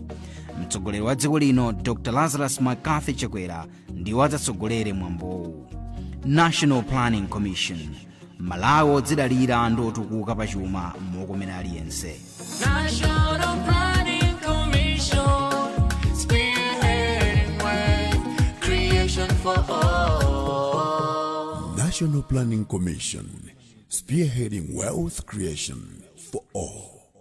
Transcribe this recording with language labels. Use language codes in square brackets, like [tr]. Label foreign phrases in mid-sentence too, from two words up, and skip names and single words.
[ny] Mtsogoleri wa dziko lino Dr. Lazarus McCarthy Chakwera ndiwo adzatsogolere mwambowu. National Planning Commission, Malawi odzidalira ndi otukuka pachuma mokomera aliyense. [en] National Planning Commission, spearheading wealth creation for all. National Planning Commission, spearheading wealth creation for all.